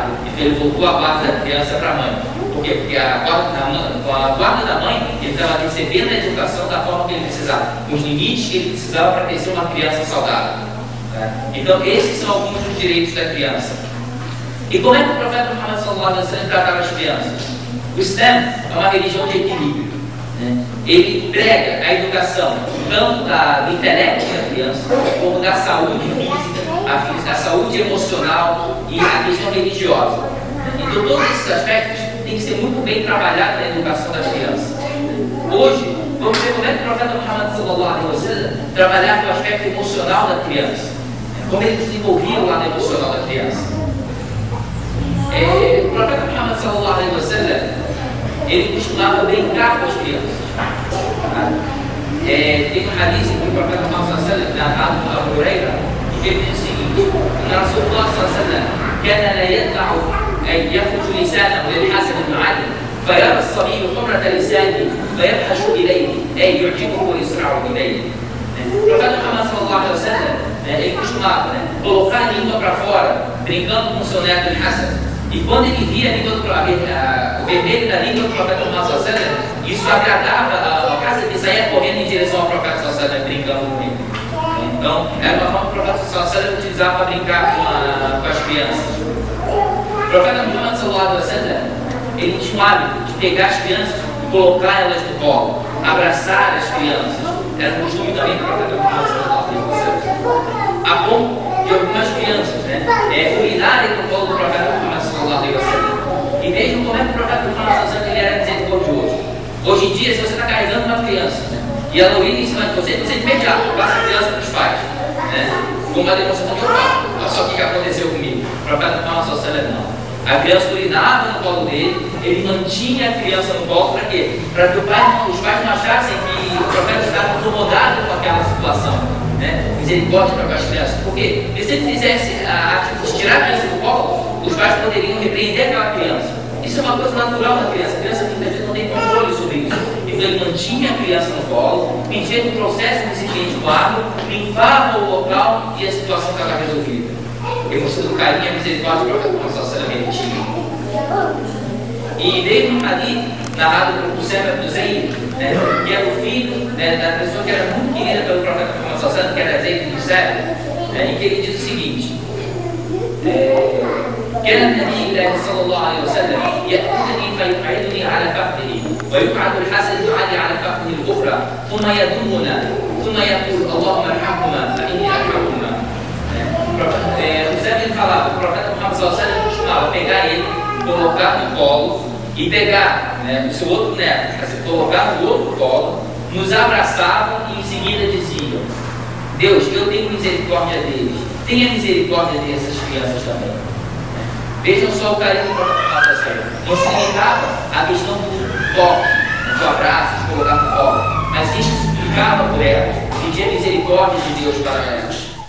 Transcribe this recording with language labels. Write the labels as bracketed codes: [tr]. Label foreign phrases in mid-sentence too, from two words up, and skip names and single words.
[pt] Então ele voltou a guarda da criança para a mãe. Por quê? Porque com a guarda da mãe, ele estava recebendo a educação da forma que ele precisava, com os limites que ele precisava para crescer uma criança saudável. Então esses são alguns dos direitos da criança. E como é que o profeta Muhammad [ar] صلى الله عليه وسلم [pt] tratava as crianças? O Islã é uma religião de equilíbrio. Ele prega a educação tanto do intelecto da criança, como da saúde física, a saúde emocional e a questão religiosa. Então todos esses aspectos têm que ser muito bem trabalhados na educação das crianças. Hoje, vamos ver como é que o profeta Muhammad [ar] صلى الله عليه وسلم [pt] trabalhava o aspecto emocional da criança, como ele desenvolvia o lado emocional da criança. O profeta Muhammad [ar] صلى الله عليه وسلم [pt] ele costumava brincar com as crianças. Tem um hadith que o profeta Muhammad [ar] صلى الله عليه وسلم, [pt] narrado por Abu Huraira, que ele diz o seguinte: [ar] رسول الله صلى الله عليه وسلم كان لا يدع يخرج لسانه للحسن بن علي فيرى الصبي حمرة لسانه فيبحث إليه أي يعجبه ويسرع إليه. [pt] O profeta Muhammad [ar] صلى الله عليه وسلم [pt] ele costumava colocar a língua para fora, brincando com o seu neto Hassan. E quando ele via o vermelho da língua do profeta Muhammad [ar] صلى الله عليه وسلم, [pt] isso agradava a casa de sair correndo em direção ao profeta [ar] صلى الله عليه وسلم, [pt] brincando com ele. Então, era uma forma que o profeta [ar] صلى الله عليه وسلم [pt] utilizava para brincar com as crianças. O profeta Muhammad [ar] صلى الله عليه وسلم, [pt] ele tinha o hábito de pegar as crianças e colocar elas no colo, abraçar as crianças. Era um costume também do profeta Muhammad [ar] صلى الله عليه وسلم. [pt] A ponto de algumas crianças urinarem no colo do profeta Muhammad [ar] صلى الله عليه وسلم. [pt] E vejam como é que o profeta Muhammad [ar] صلى الله عليه وسلم [pt] ele era misericordioso. Hoje em dia, se você está carregando uma criança e ela urina em cima de você, você imediato passa a criança para os pais, com uma demonstração de olha só o que aconteceu comigo. O profeta Muhammad [ar] صلى الله عليه وسلم [pt] não. A criança urinava no colo dele, ele mantinha a criança no colo para quê? Para que os pais não achassem que o profeta estava incomodado com aquela situação, misericórdia para as crianças. Porque se ele fizesse a atitude de tirar a criança do colo, os pais poderiam repreender aquela criança. Isso é uma coisa natural da criança. A criança muitas vezes não tem controle sobre isso. Então ele mantinha a criança no colo, pedia que o processo do recipiente com água, limpava o local e a situação estava resolvida. Demonstrando carinho e a misericórdia do profeta Muhammad [ar] صلى الله عليه وسلم. [pt] E veio um hadith narrado por Usama ibn Zayd, que era o filho da pessoa que era muito querida pelo profeta Muhammad [ar] صلى الله عليه وسلم, [pt] que era Zayd ibn Sabit, em que ele diz o seguinte: [ar] كان النبي الله صلى الله عليه وسلم يأخذني فيقعدني على فخذه ويقعد الحسن بن علي على فخذه الأخرى ثم يدمنا ثم يقول اللهم ارحمهما فإني أرحمهما. [pt] O Zé ele falava, o profeta Muhammad [ar] صلى الله عليه وسلم [pt] costumava pegar ele, colocar no colo e pegar o seu outro neto, colocar no outro colo, nos abraçava e em seguida dizia: Deus, eu tenho misericórdia deles, tenha misericórdia dessas crianças também. Vejam só o carinho do profeta Muhammad [ar] صلى الله عليه وسلم. [pt] Não se limitava à questão do toque, do abraço, de colocar no colo, mas se explicava por elas, pedia misericórdia de Deus para elas.